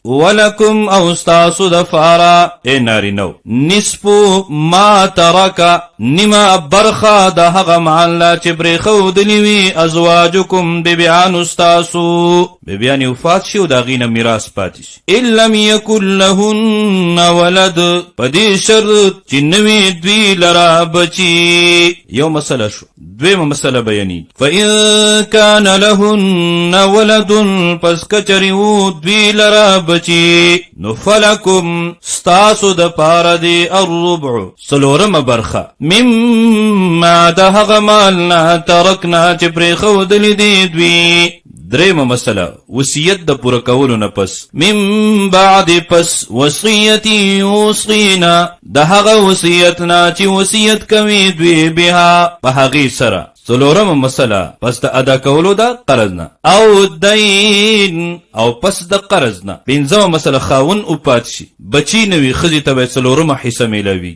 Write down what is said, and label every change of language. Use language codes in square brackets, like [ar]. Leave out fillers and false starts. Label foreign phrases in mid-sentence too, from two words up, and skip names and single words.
[ps] ولکم او ستاسو دپاره ای نارینو [ar] نصفو ما ترکه [ps] نیمه برخه د هغه مال چې پرېښودلي وي ازواجکم بیبیانو ستاسو. بیبیانې وفات شي او د هغې نه میراث پاتې شي. [ar] ان لم یکن لهن ولد [ps] په دې شرط چې نه وي دوی لره بچي. یو مسله شو. دویمه مسله بیانېږي. [ar] فإن کان لهن ولد [ps] پس کچرې وو دوی لره بچي نو فلکم ستاسو دپاره دی الربع 4مه برخه مما د هغه مال نه ترکنا چې پرېښودلي دي دوی. دریمه مسله وصیت د پوره کولو نه پس [ar] من بعد [ps] پس وصیت یوصینا د هغه وصیت نه چې وصیت کوي دوی بها په هغې سره. 4مه مسله پس د ادا کولو د قرض نه او دین او پس د قرض نه. 5مه مسله خاون وفات شي بچی نوي ښځې ته به 4مه حصه میلاویږي.